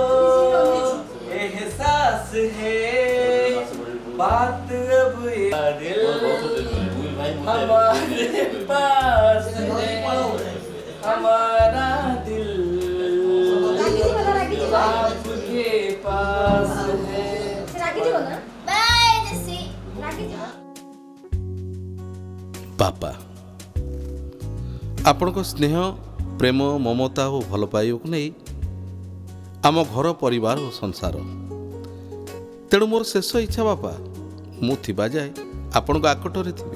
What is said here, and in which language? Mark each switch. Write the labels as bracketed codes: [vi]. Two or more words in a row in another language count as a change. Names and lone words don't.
[hi] एहसास है बात अब ये दिल हमारे पास है, हमारा दिल आपके पास है। [or] ବାପା ଆପଣଙ୍କ ସ୍ନେହ ପ୍ରେମ ମମତା ଓ ଭଲ ପାଇବାକୁ ନେଇ ଆମ ଘର ପରିବାର ଓ ସଂସାର, ତେଣୁ ମୋର ଶେଷ ଇଚ୍ଛା ବାପା, ମୁଁ ଥିବା ଯାଏ ଆପଣଙ୍କ ଆକଟରେ ଥିବି।